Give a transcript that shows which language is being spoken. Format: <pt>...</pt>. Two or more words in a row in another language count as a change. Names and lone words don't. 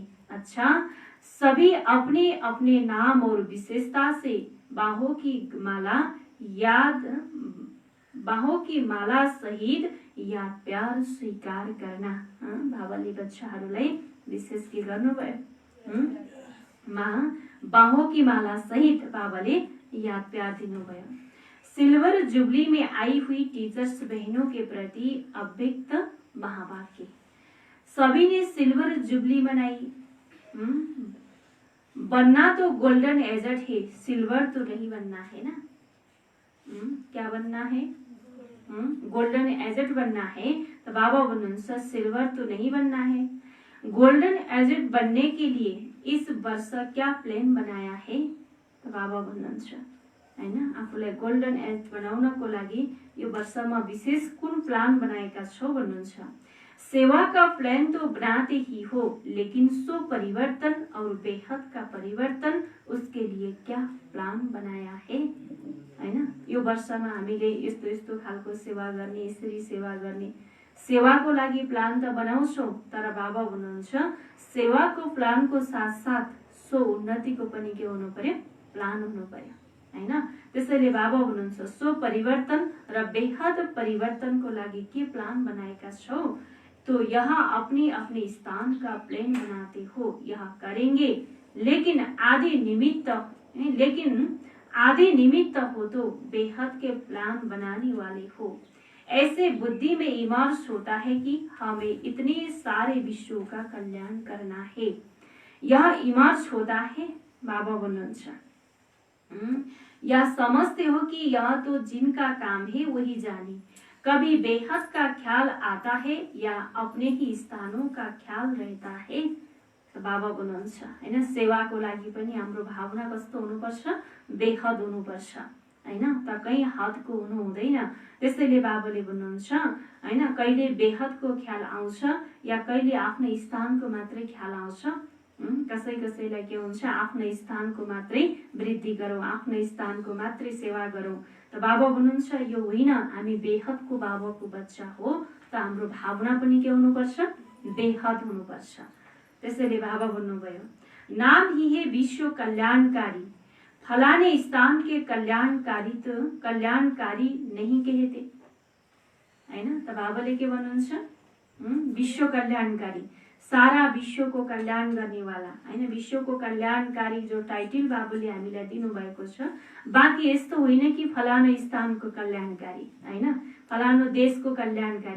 <hi>अच्छा, सभी अपने अपने नाम और विशेषता से बाहों की माला सहित याद प्यार स्वीकार करना।</hi> <ne>बाबाले बच्चाहरूलाई विशेष के गर्नुभयो?</ne> <hi>बाहों की माला सहित</hi> <ne>बाबाले याद प्यार दिनुभयो।</ne> <hi>सिल्वर जुबली में आई हुई टीचर्स बहनों के प्रति अव्यक्त महावाक्य। सभी ने सिल्वर जुबली मनाई। बनना तो गोल्डन एजेड है, सिल्वर तो नहीं बनना है ना। क्या बनना है? गोल्डन एजेड बनना है। तो</hi> <ne>बाबा भन्नुहुन्छ</ne> <hi>सिल्वर तो नहीं बनना है। गोल्डन एजेड बनने के लिए इस वर्ष क्या प्लान बनाया है?</hi> <ne>तो बाबा भन्नुहुन्छ हैन, आफूलाई गोल्डन एज बनाउनको लागि यो वर्षमा विशेष कुन प्लान बनाएका छौ भन्नुहुन्छ।</ne> <hi>सेवा का प्लान तो बनाते ही हो, लेकिन सो परिवर्तन और बेहद का परिवर्तन, उसके लिए क्या प्लान बनाया है हैन।</hi> <ne>यो वर्षमा हामीले यस्तो यस्तो खालको सेवा गर्ने, यसरी सेवा गर्ने, सेवाको लागि प्लान त बनाउँछौ, तर बाबा भन्नुहुन्छ सेवाको प्लानको साथ साथ सो उन्नतिको पनि के हुनु पर्यो? प्लान हुनु पर्यो हैन। त्यसैले बाबा भन्नुहुन्छ सो परिवर्तन र बेहद परिवर्तनको लागि के प्लान बनाएका छौ?</ne> <hi>तो यहाँ अपने अपने स्थान का प्लान बनाते हो, यहाँ करेंगे, लेकिन आधे निमित्त हो तो बेहद के प्लान बनाने वाले हो। ऐसे बुद्धि में इमर्स होता है कि हमें इतने सारे विश्वों का कल्याण करना है। यह इमर्स होता है।</hi> <ne>बाबा भन्नुहुन्छ</ne> <hi>यह समझते हो कि यह तो जिनका काम है वही जाने। कभी बेहद का ख्याल आता है या अपने ही स्थानों का ख्याल रहता है।</hi> <ne>बाबा भन्नुहुन्छ हैन, सेवाको लागि पनि हाम्रो भावना कस्तो हुनुपर्छ? बेहद हुनुपर्छ हैन, त कहीँ हदको हुनु हुँदैन। त्यसैले बाबाले भन्नुहुन्छ हैन, कहिले बेहदको ख्याल आउँछ या कहिले आफ्नो स्थानको मात्रै ख्याल आउँछ। कसै कसैलाई के हुन्छ, आफ्नो स्थानको मात्रै वृद्धि गरौँ, आफ्नो स्थानको मात्रै सेवा गरौँ। त बाबा भन्नुहुन्छ यो होइन, हामी बेहदको बाबाको बच्चा हो, त हाम्रो भावना पनि के हुनुपर्छ, बेहद हुनुपर्छ। त्यसैले बाबा भन्नुभयो</ne> <hi>नाम ही है विश्व कल्याणकारी, फलाने स्थान के कल्याणकारी तो कल्याणकारी नहीं कहते हैन।</hi> <ne>त बाबाले के भन्नुहुन्छ, विश्व कल्याणकारी, सारा विश्वको कल्याण गर्नेवाला हैन, विश्वको कल्याणकारी जो टाइटल बाबुले हामीलाई दिनुभएको छ। बाँकी यस्तो होइन कि फलानो स्थानको कल्याणकारी हैन, फलानो देशको कल्याणकारी।</ne>